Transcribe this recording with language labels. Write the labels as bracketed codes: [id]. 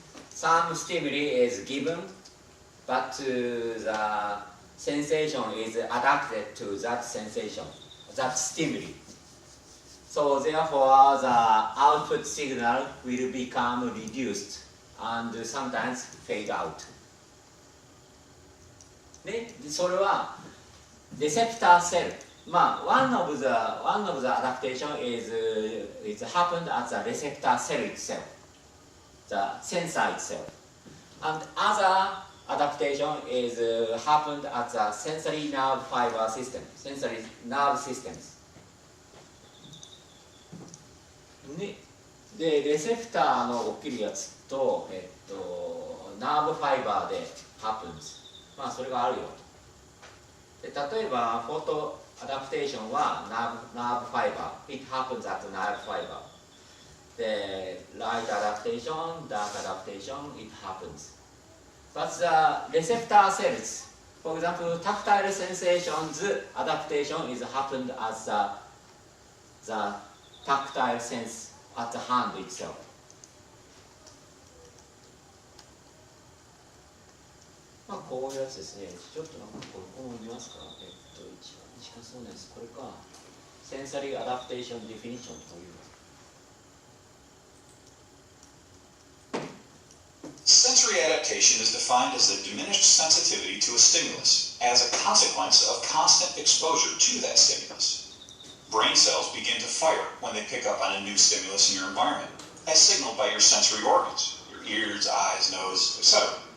[en] Some stimuli is given, but the sensation is adapted to that sensation, that stimuli. So therefore, the output signal will become reduced and sometimes fade out. [ja] ね、それはレセプターセル。 [en] まあ、one of the adaptation is it happened at the receptor cell itself, the sensor itself, and other adaptation is happened at the sensory nerve fiber system, sensory nerve systems. [ja] ね、でレセプターの起きるやつと、ナーブファイバーで [en] happens。 [ja] まあそれがあるよ。で例えばフォトアダプテーションはナーブファイバー。 [en] It happens at the nerve fiber。 [ja] でライトアダプテーション、ダークアダプテーション、 [en] it happens。 But the receptor cells, for example, tactile sensations adaptation is happened as the tactile sense at the hand itself. [ja] まあこういうやつですね。ちょっとなんかここも見ますか。一番そうなんです。これか。 [en] Sensory Adaptation Definition [ja] という。 [en] Sensory adaptation is defined as the diminished sensitivity to a stimulus as a consequence of constant exposure to that stimulus. Brain cells begin to fire when they pick up on a new stimulus in your environment, as signaled by your sensory organs, your ears, eyes, nose, etc.